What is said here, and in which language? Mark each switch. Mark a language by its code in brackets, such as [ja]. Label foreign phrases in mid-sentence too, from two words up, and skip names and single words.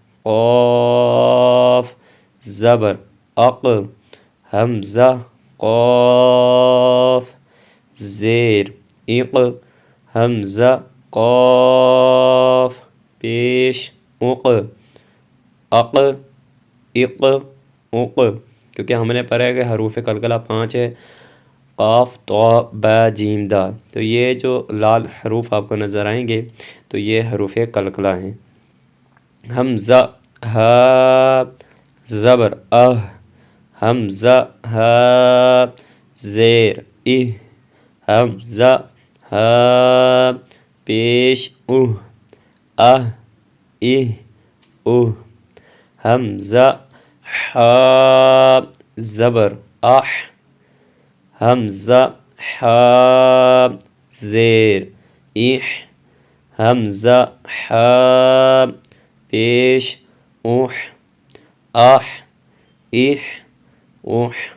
[ur] قاف زبر اق، حمزہ قاف زیر اق، حمزہ قاف پیش اق، اق اق اق۔ کیونکہ ہم نے پڑھا ہے کہ حروف قلقلہ 5 ہے، قاف طا با جیم دال، تو یہ جو لال حروف آپ کو نظر آئیں گے تو یہ حروف قلقلہ ہیں۔ حمزہ ہا زبر اہ، حمزہ ہا زیر اہ، حمزہ ہا پیش اہ، اہ اہ اہ، حمزہ حا زبر اح، حمزہ حا زیر اح، حمزہ حا پیش اح، اح اح اح،